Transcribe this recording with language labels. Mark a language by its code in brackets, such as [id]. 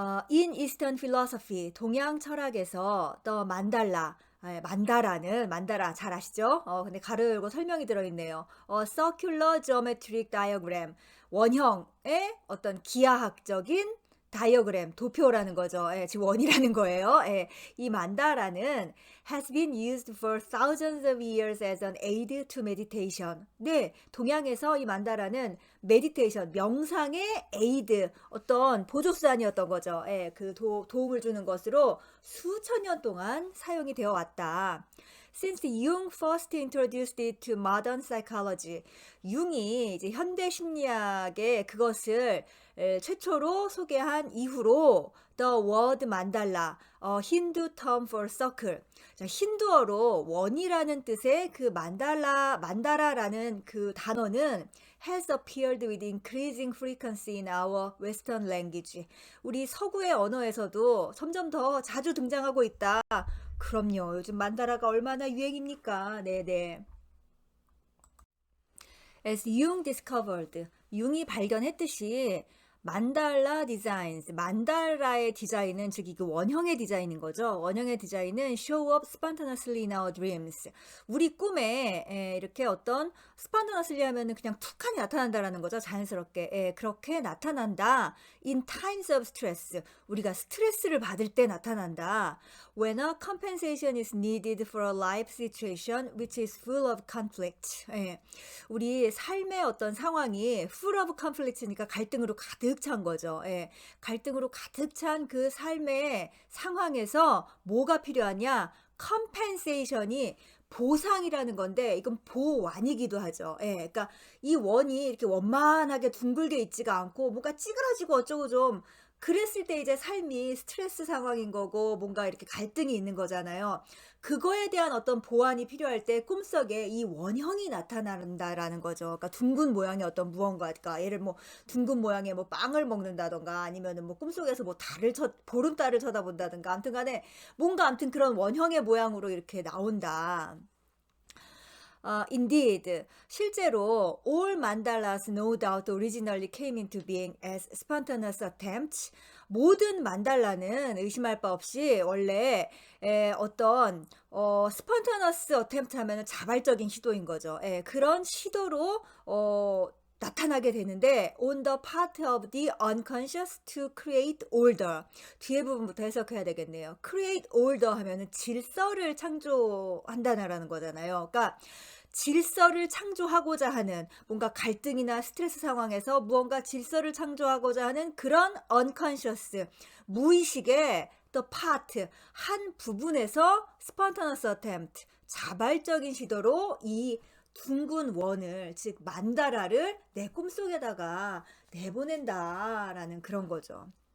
[en] In Eastern Philosophy, [ko] 동양 철학에서 The Mandala, 만다라 잘 아시죠? 근데 가로 열고 설명이 들어있네요. [en] Circular Geometric Diagram, [ko] 원형의 어떤 기하학적인 다이어그램, 도표라는 거죠. 지금 원이라는 거예요. 이 만다라는 [en] has been used for thousands of years as an aid to meditation. [ko] 네, 동양에서 이 만다라는 메디테이션, 명상의 에이드, 어떤 보조수단이었던 거죠. 그 도움을 주는 것으로 수천 년 동안 사용이 되어 왔다. [en] Since Jung first introduced it to modern psychology, [ko] 융이 이제 현대 심리학에 그것을 최초로 소개한 이후로 [en] the word mandala, 힌두 term for circle. [ko] 자, 힌두어로 원이라는 뜻의 그 만다라라는 그 단어는 [en] has appeared with increasing frequency in our Western language. [ko] 우리 서구의 언어에서도 점점 더 자주 등장하고 있다. 그럼요. 요즘 만다라가 얼마나 유행입니까? 네네. [en] As Jung discovered, [ko] 융이 발견했듯이 만달라 디자인스, 만달라의 디자인은 즉 이그 원형의 디자인인 거죠. 원형의 디자인은 [en] show up spontaneously in our dreams. [ko] 우리 꿈에 이렇게 어떤 spontaneously 하면은 그냥 툭하니 나타난다라는 거죠. 자연스럽게. 그렇게 나타난다. [en] In times of stress. [ko] 우리가 스트레스를 받을 때 나타난다. [en] When a compensation is needed for a life situation which is full of conflict. [ko] 우리 삶의 어떤 상황이 [en] full of conflict [ko] 니까 갈등으로 가득 찬 거죠. 갈등으로 가득 찬 그 삶의 상황에서 뭐가 필요하냐? compensation이 보상이라는 건데 이건 보완이기도 하죠. 그러니까 이 원이 이렇게 원만하게 둥글게 있지가 않고 뭔가 찌그러지고 어쩌고 좀 그랬을 때 이제 삶이 스트레스 상황인 거고 뭔가 이렇게 갈등이 있는 거잖아요. 그거에 대한 어떤 보완이 필요할 때 꿈속에 이 원형이 나타난다라는 거죠. 그러니까 둥근 모양의 어떤 무언가, 그러니까 예를 뭐 둥근 모양의 뭐 빵을 먹는다던가 아니면은 뭐 꿈속에서 뭐 보름달을 쳐다본다든가 아무튼 간에 뭔가 아무튼 그런 원형의 모양으로 이렇게 나온다. [en] Indeed, 실제로 all mandalas no doubt originally came into being as spontaneous attempts. [ko] 모든 만달라는 의심할 바 없이 원래 어떤 [en] spontaneous attempt [ko] 하면은 자발적인 시도인 거죠. 그런 시도로 나타나게 되는데 [en] on the part of the unconscious to create order. [ko] 뒤에 부분부터 해석해야 되겠네요. [en] create order [ko] 하면은 질서를 창조한다는 거잖아요. 그러니까 질서를 창조하고자 하는 뭔가 갈등이나 스트레스 상황에서 무언가 질서를 창조하고자 하는 그런 unconscious 무의식의 the part 한 부분에서 [en] spontaneous attempt [ko] 자발적인 시도로 이 둥근 원을 즉 만다라를 내 꿈속에다가 내보낸다라는 그런 거죠.